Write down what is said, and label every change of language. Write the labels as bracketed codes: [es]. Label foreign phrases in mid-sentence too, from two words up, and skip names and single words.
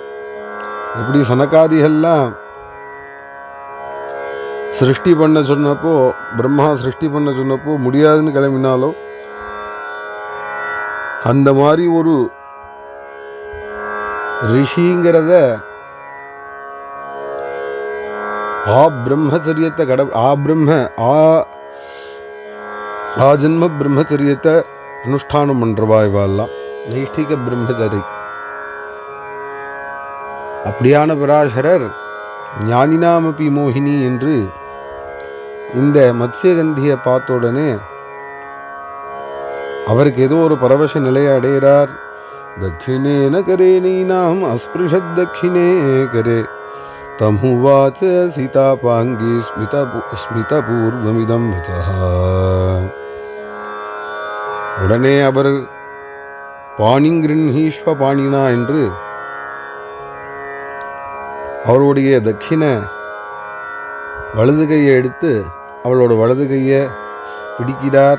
[ta] எப்படி சனகாதிகள்லாம் சிருஷ்டி பண்ண சொன்னப்போ, பிரம்மா சிருஷ்டி பண்ண சொன்னப்போ முடியாதுன்னு கிளம்பினாலோ, அந்த மாதிரி ஒரு ரிஷிங்கிறத பிரம்மச்சரியத்தை ஜென்ம பிரம்மச்சரியத்தை அனுஷ்டானம் பண்றவா இவாள்லாம் நைஷ்டிக பிரம்மச்சரி. அப்படியான பராசரர் [sa] ज्ञानिनामपि मोहिनी [ta] என்று இந்த மத்ஸ்யகந்தியை பார்த்த உடனே அவருக்கு ஏதோ ஒரு பரவச நிலையை அடைகிறார். [sa] दक्षिणेन करेणीनाम् अस्पृशद् दक्षिणे करे तमुवाच सीतापाङ्गी स्मितपूर्वमिदं वचः. [ta] உடனே அவர் [sa] पाणिङ्गृहीष्व पाणिना [ta] என்று அவருடைய தட்சிண வலது கையை எடுத்து அவளோட வலது கையை பிடிக்கிறார்.